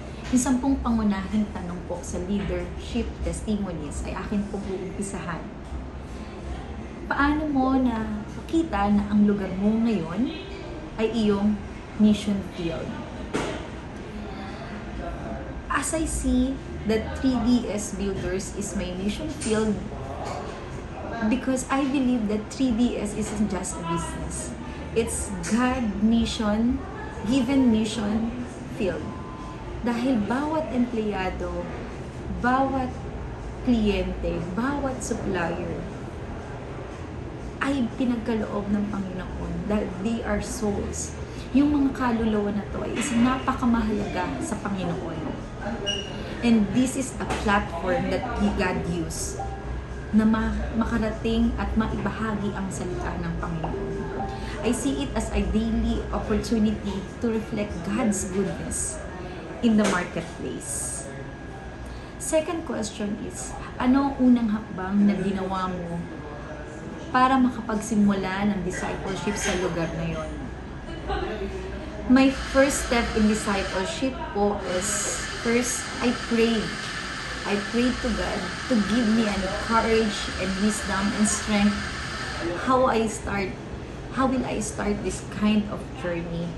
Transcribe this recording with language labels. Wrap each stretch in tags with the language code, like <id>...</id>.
<tl>Yung 10 pangunahing tanong po sa leadership testimonies ay akin pong uumpisahan. Paano mo na makita na ang lugar mo ngayon ay iyong mission field?</tl> <en>As I see that 3DS Builders is my mission field because I believe that 3DS isn't just a business. It's God mission, given mission field.</en> <tl>Dahil bawat empleyado, bawat kliyente, bawat supplier ay pinagkaloob ng Panginoon dahil</tl> <en>they are souls.</en> <tl>Yung mga kaluluwa na to ay isang napakamahalaga sa Panginoon.</tl> <en>And this is a platform that God used</en> <tl>na makarating at maibahagi ang salita ng Panginoon.</tl> <en>I see it as a daily opportunity to reflect God's goodness in the marketplace. Second question is,</en> <tl>ano ang unang hakbang na ginawa mo para makapagsimula ng discipleship sa lugar na yon?</tl> <en>My first step in discipleship po is, first, I prayed. I prayed to God to give me an courage and wisdom and strength how will I start this kind of journey?</en>